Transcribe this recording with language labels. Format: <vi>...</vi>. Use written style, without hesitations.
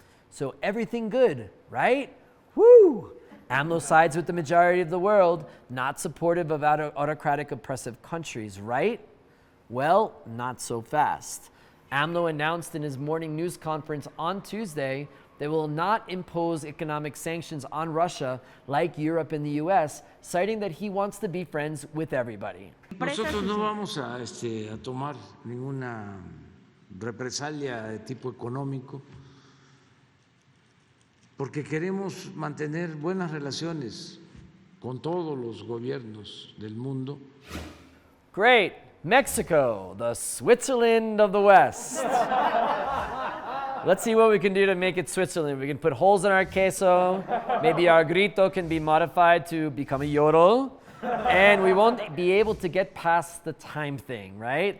<en>So everything good, right? Woo! AMLO sides with the majority of the world, not supportive of autocratic oppressive countries, right? Well, not so fast. AMLO announced in his morning news conference on Tuesday they will not impose economic sanctions on Russia like Europe and the US, citing that he wants to be friends with everybody.</en> <es>Nosotros no vamos a tomar ninguna represalia de tipo económico, porque queremos mantener buenas relaciones con todos los gobiernos del mundo.</es> <en>Great. Mexico, the Switzerland of the West. Let's see what we can do to make it Switzerland. We can put holes in our queso. Maybe our grito can be modified to become a yodel. And we won't be able to get past the time thing, right?</en>